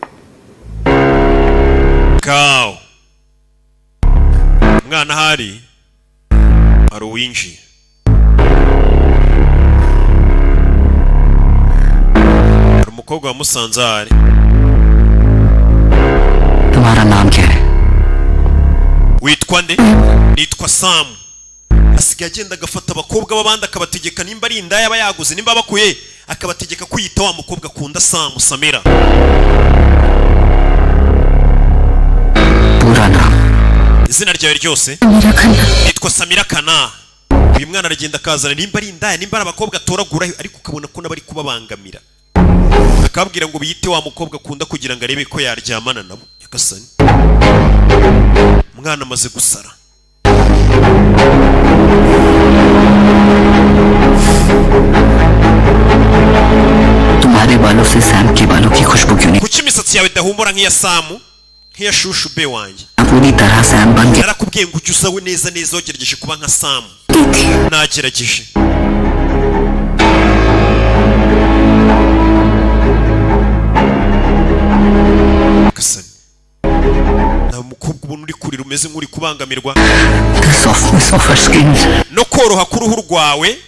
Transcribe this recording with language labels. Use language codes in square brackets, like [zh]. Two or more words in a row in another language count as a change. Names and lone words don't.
[rw] kawo mwana hari uwinjiye hari umukobwa wa Musanzari [hi] तुम्हारा नाम क्या है [rw] witwa nde nitwa Sam asigaye agenda agafata abakobwa b'abandi akabategeka nimba ari indaya aba yaguze nimba bakuye akabategeka kwiyita wa mukobwa akunda Sam Samira izina ryawe ryose nitwa Samira Kana uyu mwana aragenda akazana nimba ari indaya nimba ari abakobwa atoragura ariko ukabona ko nabari kubabangamira akabwira ngo biyite wa mukobwa akunda kugira ngo arebe ko yaryamana nabo yakasani mwana amaze gusara [hi] तुम्हारे बालों से सैम के बालों की खुशबू क्यों नहीं [rw] kuki imisatsi yawe idahumura nk'iya Samu nk'iya shushu be wanjye [hi] पूरी तरह सैम बन गया [rw] narakubwiye ngo ujye usawe neza neza wagerageje kuba nka Samu nagerageje kasani nta mukobwa ubona uri kurira umeze nk'uri kubangamirwa no koroha k'uruhu rwawe